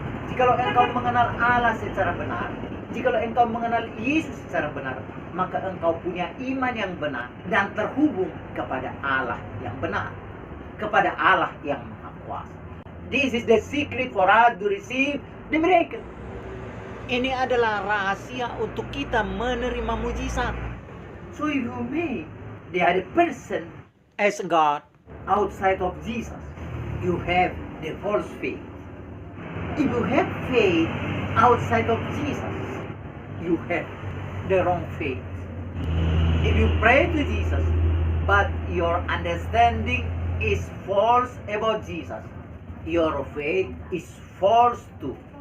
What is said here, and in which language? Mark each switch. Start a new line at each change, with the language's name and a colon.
Indonesian: Jikalau engkau mengenal Allah secara benar, jikalau engkau mengenal Yesus secara benar, maka engkau punya iman yang benar dan terhubung kepada Allah yang benar, kepada Allah yang Maha Kuasa.
English: This is the secret for us to receive the miracle.
Indonesian: Ini adalah rahasia untuk kita menerima mujizat.
English: So if you make the other person As God, outside of Jesus, you have the false faith. If you have faith outside of Jesus, you have the wrong faith. If you pray to Jesus, but your understanding is false about Jesus, your faith is false too.